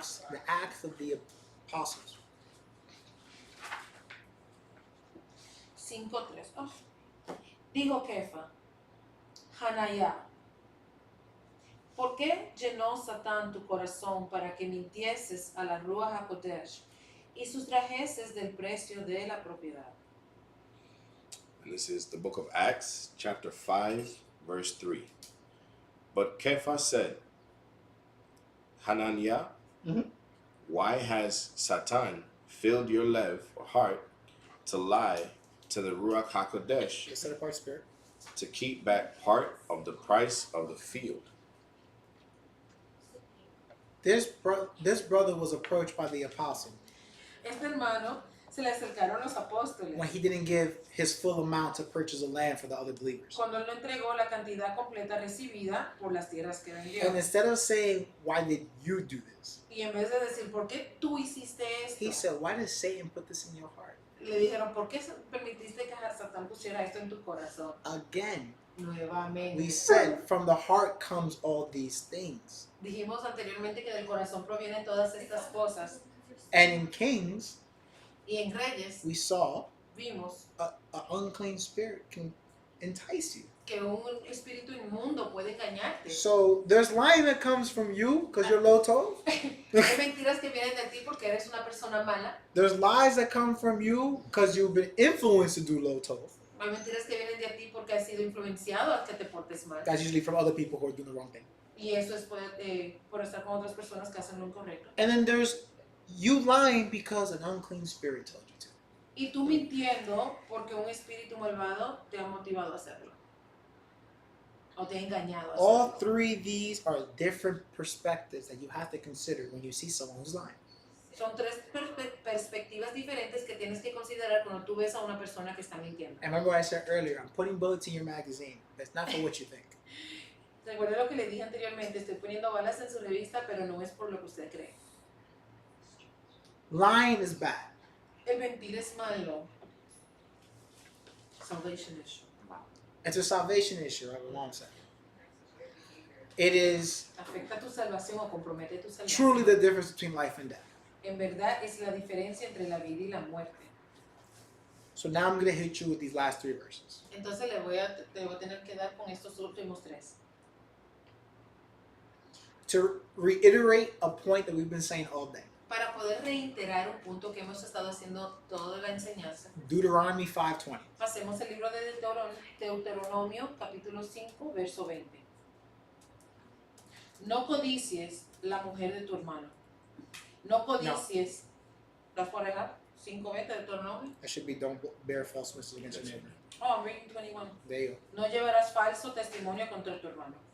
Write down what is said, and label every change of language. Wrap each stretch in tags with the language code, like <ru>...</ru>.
<en>The Acts of the Apostles. 5:3. Oh.</en> <es>Dijo Kefa, Hanaya, ¿por qué llenó Satán tu corazón para que mintieses a la Ruach HaKodesh y sustrajeses del precio de la propiedad?</es> <en>And this is the book of Acts, chapter 5, verse 3. But Kepha said, Hananiah, why has Satan filled your heart to lie to the Ruach HaKodesh, The set apart spirit. to keep back part of the price of the field? This brother was approached by the apostle</en> <es>Este hermano se le acercaron los apóstoles</es> <en>when he didn't give his full amount to purchase a land for the other believers.</en> <es>cuando él no entregó la cantidad completa recibida por las tierras que vendió.</es> <en>And instead of saying, why did you do this?</en> <es>Y en vez de decir, ¿por qué tú hiciste esto?</es> <en>He said, why did Satan put this in your heart?</en> <es>Le dijeron, ¿por qué permitiste que Satán pusiera esto en tu corazón?</es> <en>Again,</en> <es>Nuevamente.</es> <en>we said from the heart comes all these things.</en> <es>Dijimos anteriormente que del corazón provienen todas estas cosas.</es> <en>And in Kings,</en> <es>Y en Reyes</es> <en>we saw</en> <es>vimos</es> <en>an unclean spirit can entice you.</en> <es>que un espíritu inmundo puede engañarte.</es> <en>So there's lying that comes from you because you're low tov.</en> <es>Hay mentiras que vienen de ti porque eres una persona mala.</es> <en>There's lies that come from you because you've been influenced to do low tov.</en> <es>Hay mentiras que vienen de ti porque has sido influenciado a que te portes mal.</es> <en>That's usually from other people who are doing the wrong thing.</en> <es>Y eso es por estar con otras personas que hacen lo incorrecto.</es> <en>And then there's you lying because an unclean spirit told you to.</en> <es>Y tú mintiendo porque un espíritu malvado te ha motivado a hacerlo. O te ha engañado a hacerlo.</es> <en>All three of these are different perspectives that you have to consider when you see someone who's lying.</en> <es>Son tres perspectivas diferentes que tienes que considerar cuando tú ves a una persona que está mintiendo.</es> <en>And remember what I said earlier, I'm putting bullets in your magazine. That's not for what you think.</en> <es>Recuerda lo que le dije anteriormente, estoy poniendo balas en su revista, pero no es por lo que usted cree.</es> <en>Lying is bad.</en> <es>El mentir es malo.</es> <en>Salvation issue. It's a salvation issue, right? What I'm saying. It is</en> <es>Afecta tu salvación o compromete tu salvación.</es> <en>truly the difference between life and death.</en> <es>En verdad es la diferencia entre la vida y la muerte.</es> <en>So now I'm going to hit you with these last three verses.</en> <es>Entonces te voy a tener que dar con estos últimos tres.</es> <en>To reiterate a point that we've been saying all day.</en> <es>Para poder reiterar un punto que hemos estado haciendo toda la enseñanza.</es> <en>Deuteronomy 5:20.</en> <es>Pasemos el libro de Deuteronomio, capítulo 5, verso 20. No codicies la mujer de tu hermano. No codicies. ¿Las por dejar? 5:20 de Deuteronomio.</es> <en>That should be don't bear false witness against your neighbor. Oh, I'm reading 21. There you go.</en> <es>No llevarás falso testimonio contra tu hermano.</es>